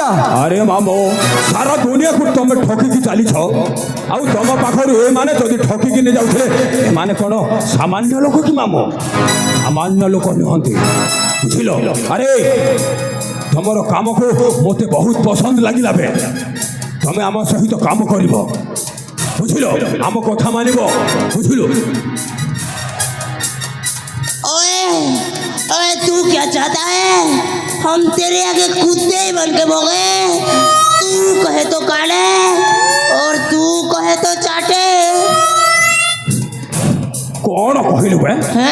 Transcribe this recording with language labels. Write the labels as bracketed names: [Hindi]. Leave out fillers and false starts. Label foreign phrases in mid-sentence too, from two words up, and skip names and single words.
[Odia] ଆରେ ମାମୁ ସାରା ଦୁନିଆକୁ ତମେ ଠକିକି ଚାଲିଛ ଆଉ ତମ ପାଖରୁ ଏମାନେ ଯଦି ଠକିକି ନେଇ ଯାଉଥିଲେ ଏମାନେ କ'ଣ ସାମାନ୍ୟ ଲୋକ କି ମାମୁ? ସାମାନ୍ୟ ଲୋକ ନୁହନ୍ତି, ବୁଝିଲ? ଆରେ ତମର କାମକୁ ମୋତେ ବହୁତ ପସନ୍ଦ ଲାଗିଲା ବେ। ତମେ ଆମ ସହିତ କାମ କରିବ, ବୁଝିଲ? ଆମ କଥା ମାନିବ, ବୁଝିଲ? [Hindi] ओए ओए तू क्या चाहता है? हम तेरे आगे कुत्ते ही बन के भोगे। तू कहे तो काटे और तू कहे तो चाटे। [Odia] କ'ଣ କହିଲୁ ବେ? ହେଁ?